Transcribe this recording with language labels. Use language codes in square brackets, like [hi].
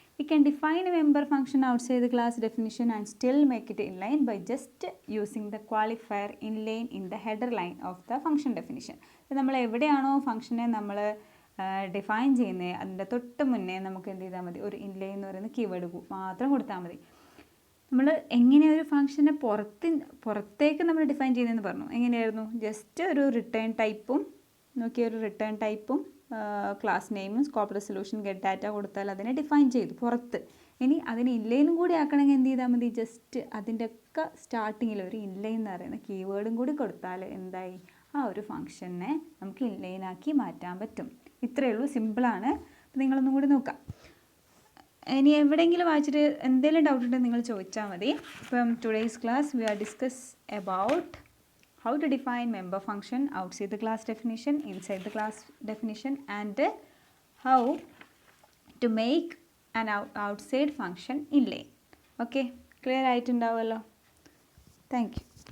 [en] We can define a member function outside the class definition and still make it inline by just using the qualifier inline in the header line of the function definition. [ml] നമ്മൾ എവിടെയാണോ ഫംഗ്ഷനെ നമ്മൾ define ചെയ്യുന്നത് അതിൻ്റെ തൊട്ട് മുന്നേ നമുക്ക് എന്ത് ചെയ്താൽ മതി? ഒരു ഇൻലൈൻ എന്ന് പറയുന്ന കീവേഡ് മാത്രം കൊടുത്താൽ മതി. നമ്മൾ എങ്ങനെ ഒരു ഫംഗ്ഷനെ പുറത്തേക്ക് നമ്മൾ ഡിഫൈൻ ചെയ്യുന്നതെന്ന് പറഞ്ഞു. എങ്ങനെയായിരുന്നു? ജസ്റ്റ് ഒരു റിട്ടേൺ ടൈപ്പും ഒരു റിട്ടേൺ ടൈപ്പും ക്ലാസ് നെയിമും സ്കോപ്പ് റെസൊല്യൂഷൻ ഗെറ്റ് ഡാറ്റ കൊടുത്താൽ അതിനെ ഡിഫൈൻ ചെയ്തു പുറത്ത്. ഇനി അതിന് ഇൻലൈനും കൂടി ആക്കണമെങ്കിൽ എന്ത് ചെയ്താൽ മതി? ജസ്റ്റ് അതിൻ്റെ ഒക്കെ സ്റ്റാർട്ടിങ്ങിൽ ഒരു ഇൻലൈൻ എന്ന് പറയുന്ന കീവേഡും കൂടി കൊടുത്താൽ എന്തായി? ആ ഒരു ഫംഗ്ഷനെ നമുക്ക് ഇൻലൈനാക്കി മാറ്റാൻ പറ്റും. ഇത്രയേ ഉള്ളൂ, സിമ്പിളാണ്. അപ്പോൾ നിങ്ങളൊന്നും കൂടി നോക്കാം. ഇനി എവിടെയെങ്കിലും വായിച്ചിട്ട് എന്തെങ്കിലും ഡൗട്ട് ഉണ്ടെങ്കിൽ നിങ്ങൾ ചോദിച്ചാൽ മതി. [en] ഇപ്പം today's class we are discuss about how to define member function outside the class definition, inside the class definition, and how to make an outside function inline. Okay, clear [ml] ആയിട്ടുണ്ടാവുമല്ലോ. [en] Thank you.